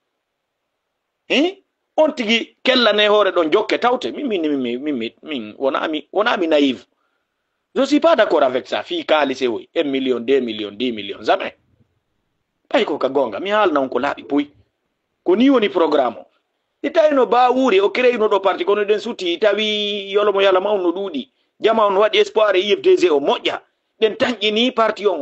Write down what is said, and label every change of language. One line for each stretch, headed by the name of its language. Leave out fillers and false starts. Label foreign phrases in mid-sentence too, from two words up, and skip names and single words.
Fula: on tigi kellane hoore ɗon jokke tawte min wonami naïve
French: je suis pas d'accord avec ça
Fula: fi kaali woy 1 million 2 millions 10 millions jamais ɓay ko ka gonga mi haalna on ko laaɓi puy ko ni woni programme o i tawi no bawuri o créino ɗo parti kono ɗen sutti tawi yolomo yalama on no ɗuuɗi jama on waɗi espoir e IFDG o moƴƴa ɗen tañƴini parti on o